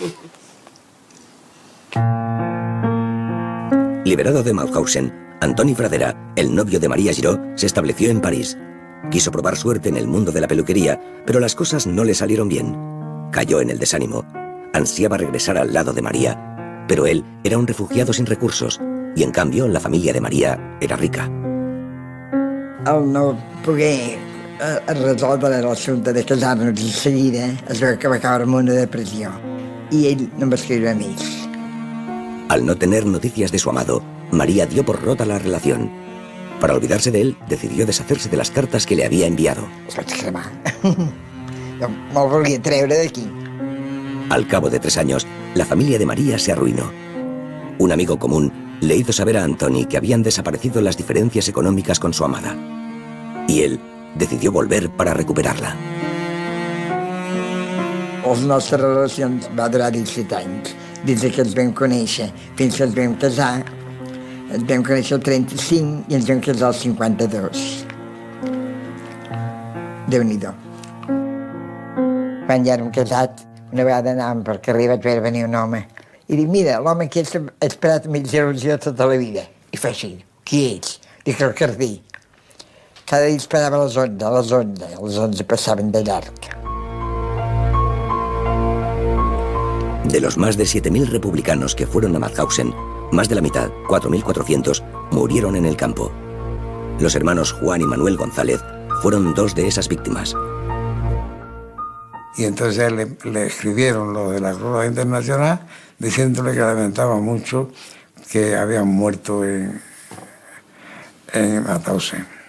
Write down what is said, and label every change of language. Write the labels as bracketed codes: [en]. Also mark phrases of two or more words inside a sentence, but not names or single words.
[es] Liberado de Mauthausen, Antoni Fradera, el novio de María Giraud, se estableció en París. Quiso probar suerte en el mundo de la peluquería, pero las cosas no le salieron bien. Cayó en el desánimo. Ansiaba regresar al lado de María, pero él era un refugiado sin recursos, y en cambio la familia de María era rica. [ca] Al no poder resoldre l'assumpte de casar-nos de seguida, es veu que va caure en una depressió, i ell no em va escriure més. [es] Al no tener noticias de su amado, María dio por rota la relación. Para olvidarse de él, decidió deshacerse de las cartas que le había enviado. [ca] Els vaig cremar. Me'l volia treure d'aquí. [es] Al cabo de 3 años, la familia de María se arruinó. Un amigo común le hizo saber a Antoni que habían desaparecido las diferencias económicas con su amada. Y él decidió volver para recuperarla. [ca] Les nostres relacions va durar 17 anys. Des que ens vam conèixer fins que ens vam casar, ens vam conèixer el 35 i ens vam casar el 52. Déu-n'hi-do. Quan ja érem casats, una vegada anàvem per carrer, vaig veure venir un home. I dic, mira, l'home aquest ha esperat amb il·lusió tota la vida. I fa així, qui ets? Dic, el Cardí. Cada dia esperava a les 11, a les 11 passaven de llarg. [es] De los más de 7.000 republicanos que fueron a Mauthausen, más de la mitad, 4.400, murieron en el campo. Los hermanos Juan y Manuel González fueron 2 de esas víctimas. Y entonces le escribieron lo de la Cruz Roja Internacional diciéndole que lamentaba mucho que habían muerto en Mauthausen.